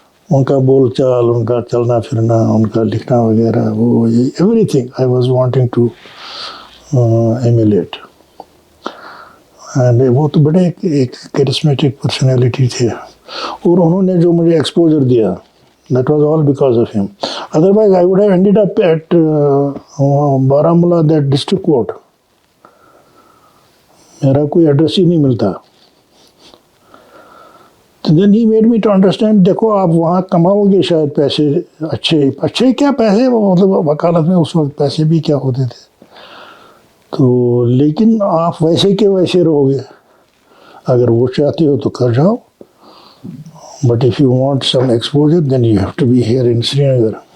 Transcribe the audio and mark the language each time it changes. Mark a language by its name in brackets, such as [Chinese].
[Urdu] ان کا بول چال، ان کا چلنا پھرنا، ان کا لکھنا وغیرہ، وہ [English] Everything I was wanting to emulate. [Urdu] And وہ تو بڑے ایک کرسمیٹک پرسنالٹی تھے، اور انہوں نے جو مجھے ایکسپوجر دیا [English] that was all because of him. Otherwise I would have ended up at Baramulla, that district court. [Urdu] میرا کوئی ایڈریس ہی نہیں ملتا. [English] Then he made me to understand, [Urdu] دیکھو آپ وہاں کماؤ گے شاید پیسے اچھے کیا پیسے، مطلب وکالت میں اس وقت پیسے بھی کیا ہوتے تھے، تو لیکن آپ ویسے کے ویسے رہو گے. اگر وہ چاہتے ہو تو کر جاؤ، [English] but if you want some exposure then you have to be here in Sri Nagar.